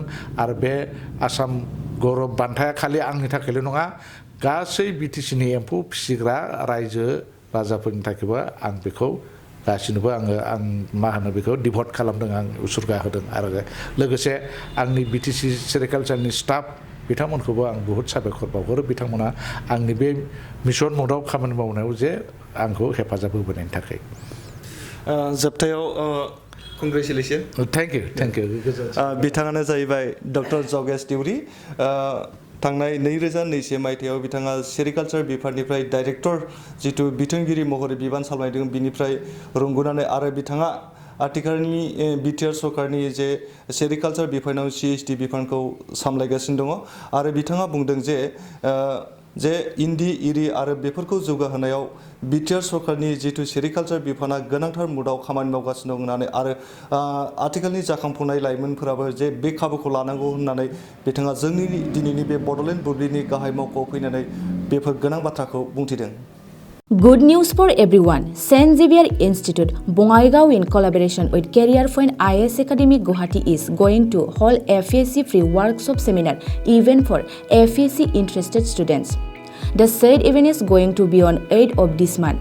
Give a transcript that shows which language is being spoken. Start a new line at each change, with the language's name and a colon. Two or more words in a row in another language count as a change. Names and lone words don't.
Bodo: आरो बे आसाम गौरब बान्थाया खालि आंनि थाखायल' नङा गासै बिटिसिनि एम्फौ फिसिग्रा रायजो राजाफोरनि थाखायबो आं बेखौ गासिनोबो आं मा होनो बेखौ डिभट खालामदों आं उसुरगा होदों आरो लोगोसे आंनि बिटिसि सेरिकालचारनि स्टाफ बिथांमोनखौबो आं बुहुत साबायखर बावहरो बिथांमोना आंनि बे मिशन मदआव खामानि मावनायाव जे आंखौ हेफाजाब होबोनायनि थाखाय जोबथायाव कंग्रेचुलेसन
English: Thank you
Bodo: बिथाङानो जाहैबाय डक्टर जगेश देउरि थांनाय 2002 मायथाइयाव बिथाङा सेरिकालचार बिफाननिफ्राय डाइरेक्टर जिथु बिथोनगिरि महरै बिबान सामलायदों बिनिफ्राय रुंग'नानै आरो बिथाङा आथिखालनि बिटिआर सरकारनि जे सेरिकालचार बिफानाव CSD बिफानखौ सामलायगासिनो दङ आरो बिथाङा बुंदों जे इन्दि इरि आरो बेफोरखौ जौगाहोनायाव बिटिआर सरकारनि जिथु सेरिकालचार बिफाना गोनांथार मुदाव खामानि मावगासिनो दं होननानै आरो आथिखालनि जाखांफुनाय लाइमोनफोराबो जे बे खाबुखौ लानांगौ होननानै बिथाङा जोंनि दिनैनि बे बड'लेण्ड बुब्लिनि गाहाय मावख'आव फैनानै बेफोर गोनां बाथ्राखौ बुंथिदों
English: Good news for everyone. St. Xavier Institute, Bongaigaon, in collaboration with Career Point IS Academy Guwahati, is going to hold FAC free workshop seminar event for FAC interested students. The said event is going to be on 8th of this month.